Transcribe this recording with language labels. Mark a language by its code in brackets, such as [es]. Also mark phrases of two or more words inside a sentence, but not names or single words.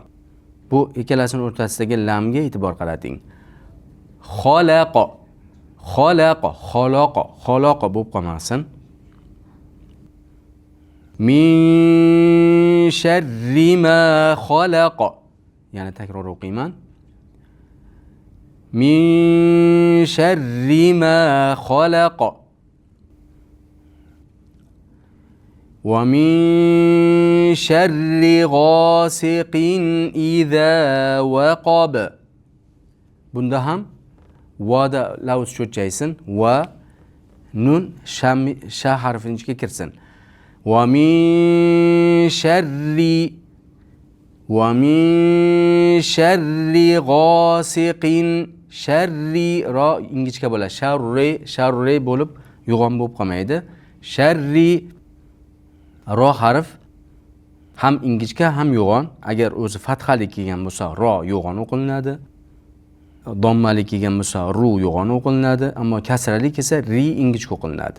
[uz] Bu ikkalasining o'rtasidagi lamga e'tibor qarating. Xalaq bo'lib qolmasin. [ar] من شر ما خلق. [uz] Yana takror o'qiyman. [ar] من شر ما خلق. ومن شر غاسق إذا وقب. [uz] Bunda ham vada lavz cho'chaysin va nun sha harfining ichiga kirsin. [ar] ومن شر غاسق. [uz] Sharri ro ingichka bo'ladi. Sharri bo'lib yo'g'on bo'lib qolmaydi. Sharri ro harf ham ingichka ham yo'g'on. Agar o'zi fathali kelgan bo'lsa ro yo'g'on o'qilinadi. Dommali kelgan bo'lsa ru yo'g'on o'qilinadi, ammo kasrali kelsa ri ingichka o'qilinadi.